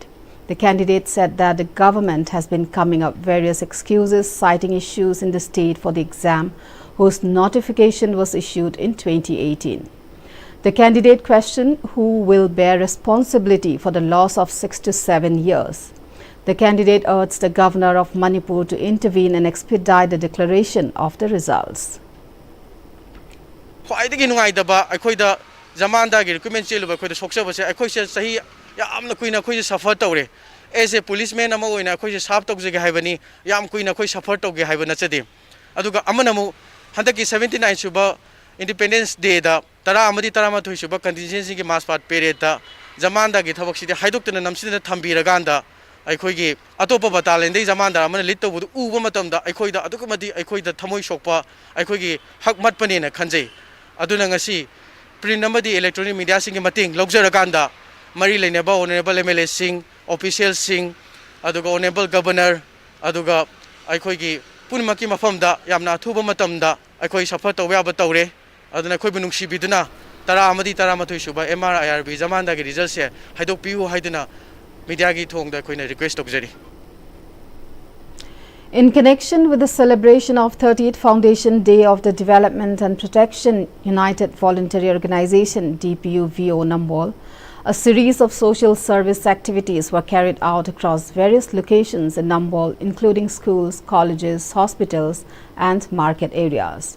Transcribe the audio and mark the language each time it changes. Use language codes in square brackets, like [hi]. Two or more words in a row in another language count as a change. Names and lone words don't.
[en] The candidate said that the government has been coming up various excuses citing issues in the state for the exam, whose notification was issued in 2018. The candidate questioned who will bear responsibility for the loss of 6 to 7 years. The candidate urged the governor of Manipur to intervene and expedite the declaration of the results. [mni] ꯈ꯭ꯋꯥꯏꯗꯒꯤ ꯅꯨꯡꯉꯥꯏꯇꯕ ꯑꯩꯈꯣꯏꯗ ꯖꯃꯥꯟꯗꯥꯒꯤ ꯔꯤꯀ꯭ꯔꯨꯠꯃꯦꯟ ꯆꯦꯜꯂꯨꯕ ꯑꯩꯈꯣꯏꯗ ꯁꯣꯛꯆꯕꯁꯦ ꯑꯩꯈꯣꯏꯁꯦ ꯆꯍꯤ ꯌꯥꯝꯅ ꯀꯨꯏꯅ ꯑꯩꯈꯣꯏꯁꯦ ꯁꯐꯔ ꯇꯧꯔꯦ [en] SA policemen [mni] ꯑꯃ ꯑꯣꯏꯅ ꯑꯩꯈꯣꯏꯁꯦ ꯁꯥꯔꯚ ꯇꯧꯖꯒꯦ ꯍꯥꯏꯕꯅꯤ ꯌꯥꯝ ꯀꯨꯏꯅ ꯑꯩꯈꯣꯏ ꯁꯐꯔ ꯇꯧꯒꯦ ꯍꯥꯏꯕ ꯅꯠꯆꯗꯦ ꯑꯗꯨꯒ ꯑꯃꯅ ꯑꯃꯨꯛ ꯍꯟꯗꯛꯀꯤ 79 ꯁꯨꯕ Independence Day da tara amadi tara ma thoisuba contingency ki mass part period da jamanda gi thabak sidi haidoktana namsina thambiraganda aikhoigi atopa battalion dei jamanda amana lead to uba matamda aikhoida adukumadi aikhoida thamoi sokpa aikhoigi hak matpane na khanjai aduna ngasi print amadi [en] electronic media [mni] sing gi mating logjaraganda mari leineba [en] honorable MLA [mni] sing officials sing aduga [en] honorable governor [mni] aduga aikhoigi punmaki mafamda yamna thuba matamda aikoi safar tawya ba tawre aduna khoi bu nungsi biduna tara amadi tara mathoi suba MR IRB jamanda gi result se haidok piu haiduna media gi thong da khoina request tokjari. [en] In connection with the celebration of 30th Foundation Day of the Development and Protection United Voluntary Organization DPUVO Nambol, a series of social service activities were carried out across various locations in Nambol, including schools, colleges, hospitals and market areas.